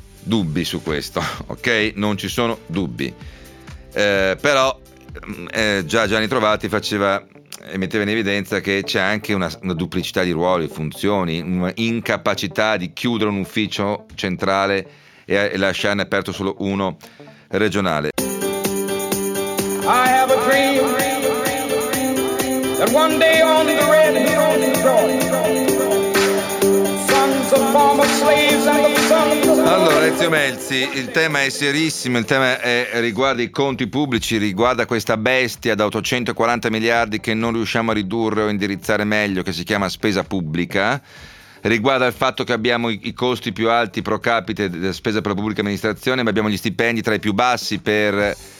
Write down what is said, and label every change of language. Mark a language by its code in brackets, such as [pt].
[it] dubbi su questo, ok? Non ci sono dubbi. Però già Gianni Trovati faceva e metteva in evidenza che c'è anche una duplicità di ruoli, funzioni, un'incapacità di chiudere un ufficio centrale e lasciarne aperto solo uno regionale. [en] I have a dream that one day on the red hills of Georgia, sons of former slaves and the sons of... [it] Allora, Ezio Melzi, il tema è serissimo, il tema riguarda i conti pubblici, riguarda questa bestia da 840 miliardi che non riusciamo a ridurre o indirizzare meglio, che si chiama spesa pubblica, riguarda il fatto che abbiamo i costi più alti pro capite della spesa per la pubblica amministrazione, ma abbiamo gli stipendi tra i più bassi per